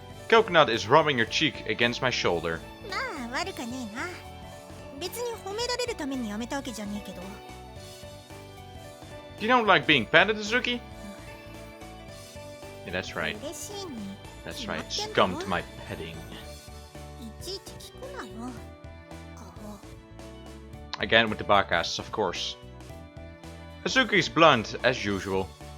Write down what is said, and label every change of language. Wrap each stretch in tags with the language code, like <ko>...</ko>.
<en>Coconut is rubbing her cheek against my shoulder.</en> <ja>まあ悪かねえな。別に褒められるためにやめたわけじゃねえけど。</ja> <en>You don't like being petted, Izuki? Yeah, that's right.</en> <ja>嬉しいに。</ja> <en>That's right. Scum to my petting.</en> <ja>いちいち聞くなよ。顔。</ja> <en>Again with the Bakas, of course. Azuki's blunt, as usual.</en>